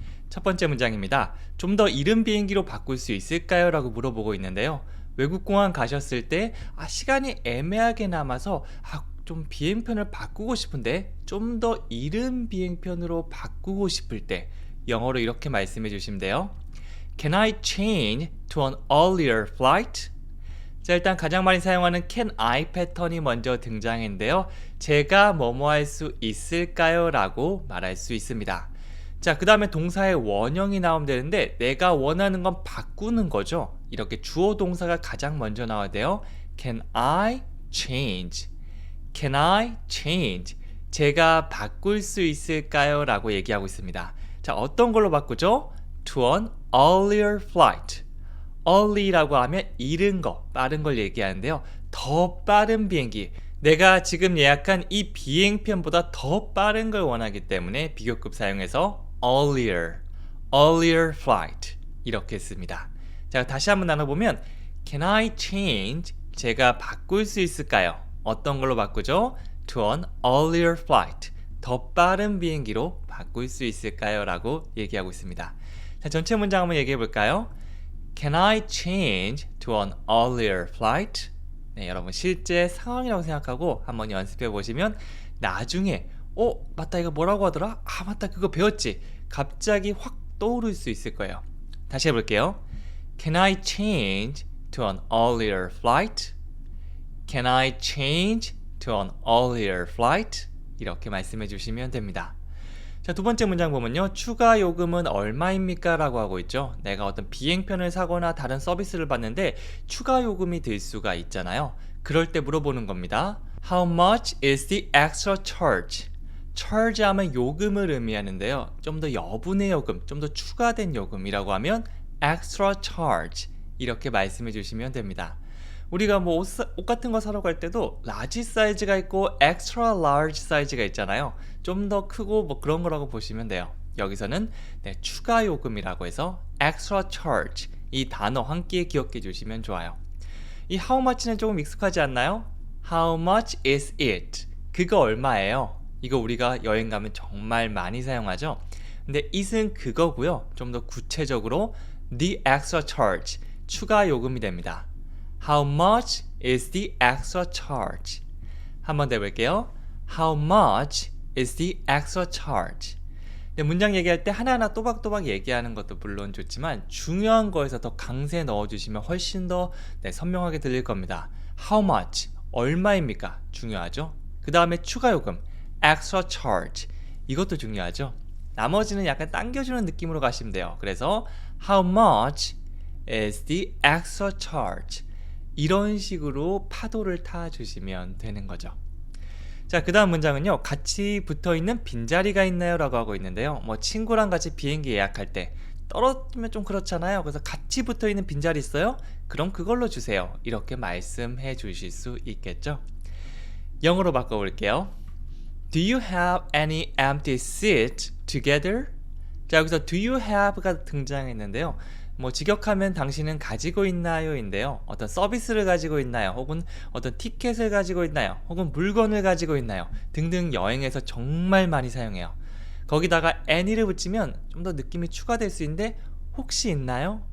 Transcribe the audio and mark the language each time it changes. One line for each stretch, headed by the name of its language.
Korean: 첫 번째 문장입니다. 좀 더 이른 비행기로 바꿀 수 있을까요? 라고 물어보고 있는데요. 외국 공항 가셨을 때 시간이 애매하게 남아서 좀 비행편을 바꾸고 싶은데 좀 더 이른 비행편으로 바꾸고 싶을 때 영어로 이렇게 말씀해 주시면 돼요.
English: Can I change to an earlier flight?
Korean: 자, 일단 가장 많이 사용하는 can I 패턴이 먼저 등장했는데요. 제가 뭐뭐 할 수 있을까요? 라고 말할 수 있습니다. 자, 그 다음에 동사의 원형이 나오면 되는데 내가 원하는 건 바꾸는 거죠. 이렇게 주어 동사가 가장 먼저 나와야 돼요.
English: Can I change? Can I change?
Korean: 제가 바꿀 수 있을까요? 라고 얘기하고 있습니다. 자, 어떤 걸로 바꾸죠?
English: To an earlier flight.
Korean: early라고 하면 이른 거, 빠른 걸 얘기하는데요. 더 빠른 비행기. 내가 지금 예약한 이 비행편보다 더 빠른 걸 원하기 때문에 비교급 사용해서 earlier flight 이렇게 씁니다. 자, 다시 한번 나눠보면
English: Can I change?
Korean: 제가 바꿀 수 있을까요? 어떤 걸로 바꾸죠?
English: To an earlier flight.
Korean: 더 빠른 비행기로 바꿀 수 있을까요? 라고 얘기하고 있습니다. 자, 전체 문장 한번 얘기해 볼까요?
English: Can I change to an earlier flight?
Korean: 네, 여러분 실제 상황이라고 생각하고 한번 연습해 보시면 나중에 맞다, 이거 뭐라고 하더라? 맞다, 그거 배웠지? 갑자기 확 떠오를 수 있을 거예요. 다시 해볼게요.
English: Can I change to an earlier flight? Can I change to an earlier flight?
Korean: 이렇게 말씀해 주시면 됩니다. 자, 두 번째 문장 보면요. 추가 요금은 얼마입니까? 라고 하고 있죠. 내가 어떤 비행편을 사거나 다른 서비스를 받는데 추가 요금이 들 수가 있잖아요. 그럴 때 물어보는 겁니다.
English: How much is the extra charge?
Korean: charge 하면 요금을 의미하는데요. 좀 더 여분의 요금, 좀 더 추가된 요금이라고 하면 extra charge 이렇게 말씀해 주시면 됩니다. 우리가 뭐 옷 같은 거 사러 갈 때도 라지 사이즈가 있고 extra large 사이즈가 있잖아요. 좀 더 크고 뭐 그런 거라고 보시면 돼요. 여기서는 추가 요금이라고 해서 extra charge 이 단어 함께 기억해 주시면 좋아요. 이 how much는 조금 익숙하지 않나요?
English: How much is it?
Korean: 그거 얼마예요? 이거 우리가 여행 가면 정말 많이 사용하죠. 근데 it은 그거고요. 좀 더 구체적으로
English: the extra charge
Korean: 추가 요금이 됩니다.
English: How much is the extra charge?
Korean: 한번 더 해볼게요.
English: How much is the extra charge?
Korean: 네, 문장 얘기할 때 하나하나 또박또박 얘기하는 것도 물론 좋지만 중요한 거에서 더 강세 넣어주시면 훨씬 더 선명하게 들릴 겁니다.
English: How much?
Korean: 얼마입니까? 중요하죠. 그 다음에 추가 요금 extra charge 이것도 중요하죠. 나머지는 약간 당겨주는 느낌으로 가시면 돼요.
English: 그래서 How much is the extra charge?
Korean: 이런 식으로 파도를 타주시면 되는 거죠. 자, 그 다음 문장은요. 같이 붙어있는 빈자리가 있나요? 라고 하고 있는데요. 뭐 친구랑 같이 비행기 예약할 때 떨어지면 좀 그렇잖아요. 그래서 같이 붙어있는 빈자리 있어요? 그럼 그걸로 주세요. 이렇게 말씀해 주실 수 있겠죠. 영어로 바꿔볼게요.
English: Do you have any empty seats together?
Korean: 자, 여기서
English: do you have
Korean: 가 등장했는데요. 뭐 직역하면 당신은 가지고 있나요? 인데요. 어떤 서비스를 가지고 있나요? 혹은 어떤 티켓을 가지고 있나요? 혹은 물건을 가지고 있나요? 등등 여행에서 정말 많이 사용해요. 거기다가 any를 붙이면 좀 더 느낌이 추가될 수 있는데 혹시 있나요?